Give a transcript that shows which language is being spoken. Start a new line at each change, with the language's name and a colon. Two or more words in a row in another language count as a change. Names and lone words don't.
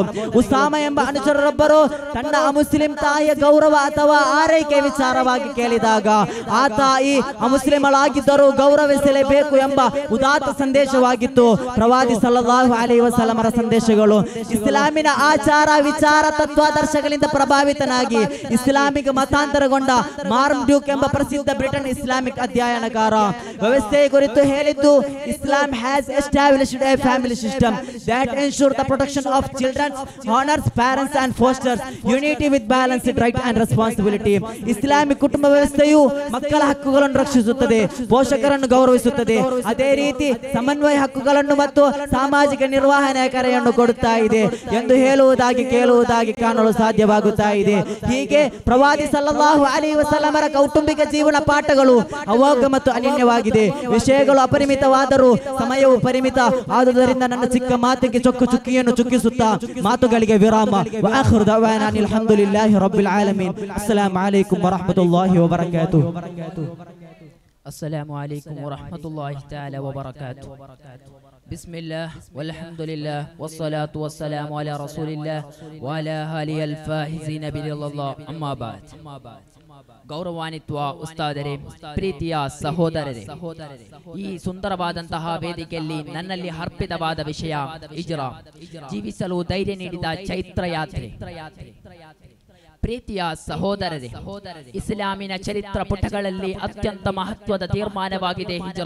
Kannada: ಉಸಾಮ ಎಂಬ ಅನುಚರರೊಬ್ಬರು ತನ್ನ ಅಮುಸ್ಲಿಂ ತಾಯಿಯ ಗೌರವ ಅಥವಾ ಆರೈಕೆ ವಿಚಾರವಾಗಿ ಕೇಳಿದಾಗ ಆ ತಾಯಿ ಅಮುಸ್ಲಿಮಳಾಗಿದ್ದರೂ ಗೌರವಿಸಲೇಬೇಕು ಎಂಬ ಉದಾತ್ತ ಸಂದೇಶವಾಗಿತ್ತು ಪ್ರವಾದಿ
Arabic: صلى الله عليه وسلم
Kannada: ಸಂದೇಶಗಳು. ಇಸ್ಲಾಮಿನ ಆಚಾರ ವಿಚಾರ ತತ್ವಾದರ್ಶಗಳಿಂದ ಪ್ರಭಾವಿತನಾಗಿ ಇಸ್ಲಾಮಿಕ್ ಮತಾಂತರಗೊಂಡ ಮಾರ್ಮ್ ಡ್ಯೂಕ್ ಎಂಬ ಪ್ರಸಿದ್ಧ ಬ್ರಿಟನ್ ಇಸ್ಲಾಮಿಕ್ ಅಧ್ಯಯನಕಾರ ವ್ಯವಸ್ಥೆಯ ಕುರಿತು ಹೇಳಿದ್ದು,
English: Islam has established a family system that ensure the protection of children, honors parents and fosters unity with balanced right and responsibility.
Kannada: ಇಸ್ಲಾಮಿಕ್ ಕುಟುಂಬ ವ್ಯವಸ್ಥೆಯು ಮಕ್ಕಳ ಹಕ್ಕುಗಳನ್ನು ರಕ್ಷಿಸುತ್ತದೆ, ಪೋಷಕರನ್ನು ಗೌರವಿಸುತ್ತದೆ, ಅದೇ ರೀತಿ ಸಮನ್ವಯ ಹಕ್ಕುಗಳನ್ನು ಮತ್ತು ಸಾಮಾಜಿಕ ನಿರ್ವಹಣೆಯ ಕರೆಯನ್ನು ಕೊಡುತ್ತಾ ಇದೆ ಎಂದು ಹೇಳುವುದಾಗಿ ಕೇಳುವುದಾಗಿ ಕಾಣಲು ಸಾಧ್ಯವಾಗುತ್ತಾ ಇದೆ. ಹೀಗೆ ಪ್ರವಾದಿ
Arabic: صلى الله عليه وسلم
Kannada: ಕೌಟುಂಬಿಕ ಜೀವನ ಪಾಠಗಳು ಅಮೋಘ ಮತ್ತು ಅನನ್ಯವಾಗಿದೆ. ವಿಷಯಗಳು ಅಪರಿಮಿತವಾದರೂ ಸಮಯವು ಪರಿಮಿತ ಆದುದರಿಂದ ನನ್ನ ಚಿಕ್ಕ ಮಾತಿಗೆ ಚೊಕ್ಕು ಚುಕ್ಕಿಯನ್ನು ಚುಕ್ಕಿಸುತ್ತಾ ಮಾತುಗಳಿಗೆ ವಿರಾಮ.
Arabic: وآخر دعوانا الحمد لله رب العالمين. السلام عليكم ورحمة الله وبركاته. السلام عليكم ورحمة الله تعالى وبركاته. بسم الله والحمد لله والصلاة والسلام على رسول الله وعلى آله الفائزين برضا الله. أما بعد.
Kannada: ಗೌರವಾನ್ವಿತ ಉಸ್ತಾದರೇ, ಪ್ರೀತಿಯ ಸಹೋದರರೇ, ಈ ಸುಂದರವಾದಂತಹ ವೇದಿಕೆಯಲ್ಲಿ ನನ್ನಲ್ಲಿ ಅರ್ಪಿತವಾದ ವಿಷಯ ಹಿಜ್ರಾ, ಜೀವಿಸಲು ಧೈರ್ಯ ನೀಡಿದ ಚೈತ್ರ ಯಾತ್ರೆ. ಪ್ರೀತಿಯ ಸಹೋದರರೇ, ಇಸ್ಲಾಮಿನ ಚರಿತ್ರ ಪುಟಗಳಲ್ಲಿ ಅತ್ಯಂತ ಮಹತ್ವದ ತೀರ್ಮಾನವಾಗಿದೆ ಹಿಜ್ರಾ.